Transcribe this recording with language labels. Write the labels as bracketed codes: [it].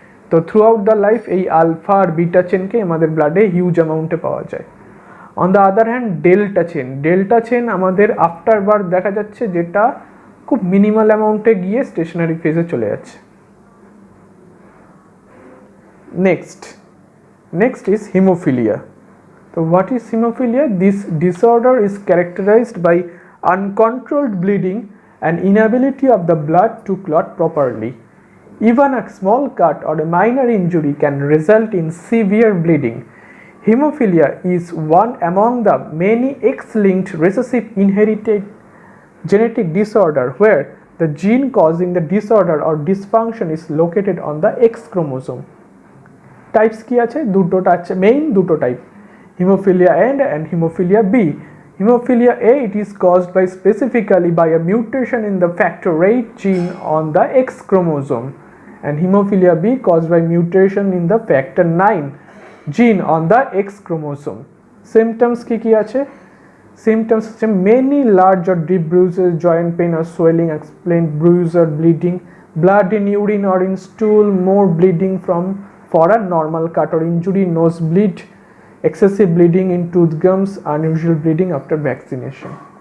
[bn] তো [en] throughout the life [bn] এই alpha আর beta চেনকে আমাদের ব্লাডে হিউজ অ্যামাউন্টে পাওয়া যায়। [en] on the other hand [bn] delta chain আমাদের [en] after birth [bn] দেখা যাচ্ছে, যেটা খুব মিনিমাল অ্যামাউন্টে গিয়ে স্টেশনারি ফেজে চলে যাচ্ছে। [en] Next is hemophilia. So what is hemophilia? This disorder is characterized by uncontrolled bleeding and inability of the blood to clot properly. Even a small cut or a minor injury can result in severe bleeding. Hemophilia is one among the many X-linked recessive inherited genetic disorder where the gene causing the disorder or dysfunction is located on the X chromosome. [bn] Types কি আছে? দুটোটা আছে, main দুটো type, [en] hemophilia A and hemophilia B. Hemophilia A, it is caused by specifically by a mutation in the factor VIII gene on the X chromosome, and hemophilia B caused by mutation in the factor IX gene on the X chromosome. [bn] Symptoms কি আছে? [en] Symptoms [bn] হচ্ছে [en] many large or deep bruises, joint pain or swelling, explained bruise or bleeding, blood in urine or in stool, more bleeding for a normal cut or injury, nosebleed, excessive bleeding in tooth gums, unusual bleeding after vaccination.